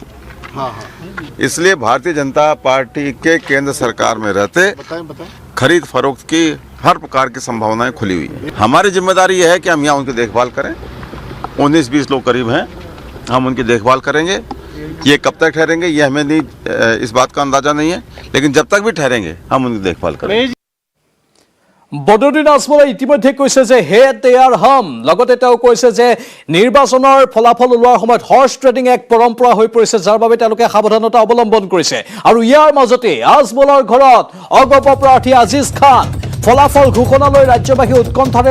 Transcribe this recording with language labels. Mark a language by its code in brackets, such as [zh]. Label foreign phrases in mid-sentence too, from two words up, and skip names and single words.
[hi] इसलिए भारतीय जनता पार्टी के केंद्र सरकार में रहते खरीद फरोख्त की हर प्रकार की संभावनाएं खुली हुई है। हमारी जिम्मेदारी यह है कि हम यहाँ उनकी देखभाल करें। 19-20 लोग करीब हैं, हम उनकी देखभाल करेंगे। ये कब तक ठहरेंगे ये हमें नहीं, इस बात का अंदाजा नहीं है, लेकिन जब तक भी ठहरेंगे हम उनकी देखभाल करेंगे। [as] বদৰুদ্দিন আজমলে ইতিমধ্যে কৈছে যে হে তেয়াৰ হাম লগতে তেওঁ কৈছে যে নিৰ্বাচনৰ ফলাফল ওলোৱাৰ সময়ত [en] horse trading [as] এক পৰম্পৰা হৈ পৰিছে যাৰ বাবে তেওঁলোকে সাৱধানতা অৱলম্বন কৰিছে আৰু ইয়াৰ মাজতে আজমলৰ ঘৰত অগপ প্ৰাৰ্থী আজিজ খান ফলাফল ঘোষণালৈ ৰাজ্যবাসী উৎকণ্ঠাৰে